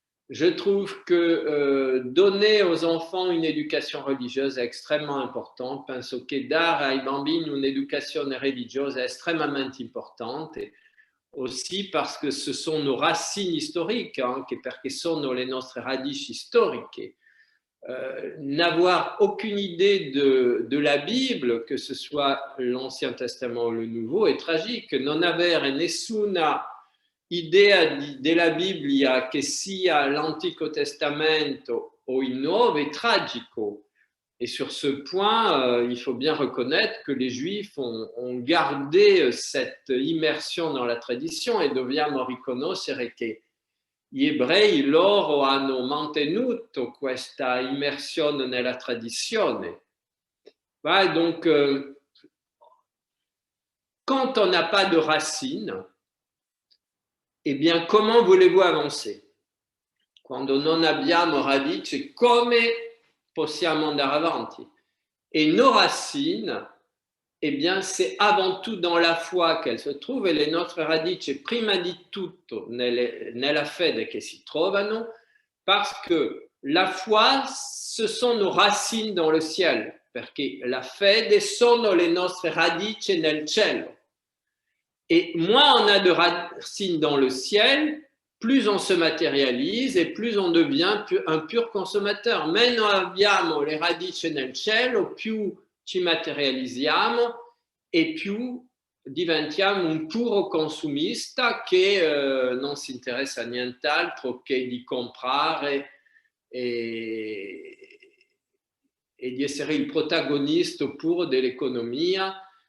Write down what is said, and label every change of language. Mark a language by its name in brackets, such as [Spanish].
[French] Je trouve que donner aux enfants une éducation religieuse est extrêmement important. [Italian] Penso che dare ai bambini un'educazione religiosa è estremamente importante, [French] aussi parce que ce sont nos racines historiques, [Italian] anche perché sono le nostre radici storiche. [French] N'avoir aucune idée de la Bible, que ce soit l'Ancien Testament ou le Nouveau, è tragique. [Italian] Non avere nessuna idea della Bibbia che sia l'Antico Testamento o il Nuovo è tragico. [French] Et sur ce point, il faut bien reconnaître que les Juifs ont gardé cette immersion dans la tradition [Italian] e dobbiamo riconoscere che gli ebrei loro hanno mantenuto questa immersione nella tradizione. [French] Donc, quand on n'a pas de racines, eh bien, comment voulez-vous avancer? [Italian] Quando non abbiamo radici, come possiamo andare avanti? [French] Et nos racines, eh bien, c'est avant tout dans la foi qu'elles se trouvent, [Italian] e le nostre radici, prima di tutto, nella fede che si trovano, [French] parce que la foi, ce sont nos racines dans le ciel, [Italian] perché la fede sono le nostre radici nel cielo. [French] Et moins on a de racines dans le ciel, plus on se matérialise et plus on devient un pur consommateur. [Italian] Meno abbiamo le radici nel cielo, più ci materializziamo e più diventiamo un puro consumista che non si interessa a nient'altro che di comprare e di essere il protagonista puro dell'economia.